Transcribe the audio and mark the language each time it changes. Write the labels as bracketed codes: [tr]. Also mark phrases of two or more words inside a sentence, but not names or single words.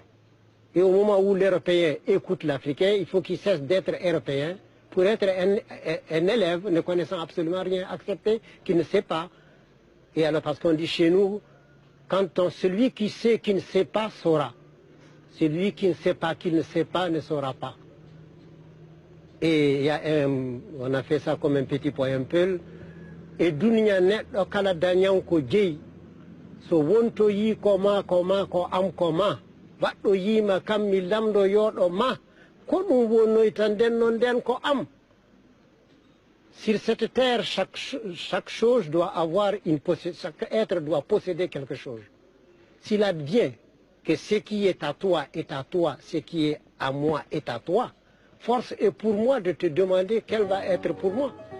[fr] Et au moment où l'Européen écoute l'Africain, il faut qu'il cesse d'être Européen pour être un élève ne connaissant absolument rien, accepter qu'il ne sait pas. Et alors, parce qu'on dit chez nous, celui qui sait qu'il ne sait pas saura. Celui qui ne sait pas qu'il ne sait pas ne saura pas. Et on a fait ça comme un petit poème peul. [ff] Et dunya neɗɗo kala dañanko jeyi so wonto yi koma ko am koma baɗɗo yima kam mi lamɗo yoɗo ma ko ɗum wonnoyta nden non nden ko am. [fr] Sur cette terre, chaque chose doit avoir chaque être doit posséder quelque chose. S'il advient que ce qui est à toi, ce qui est à moi est à toi, force est pour moi de te demander quel va être pour moi.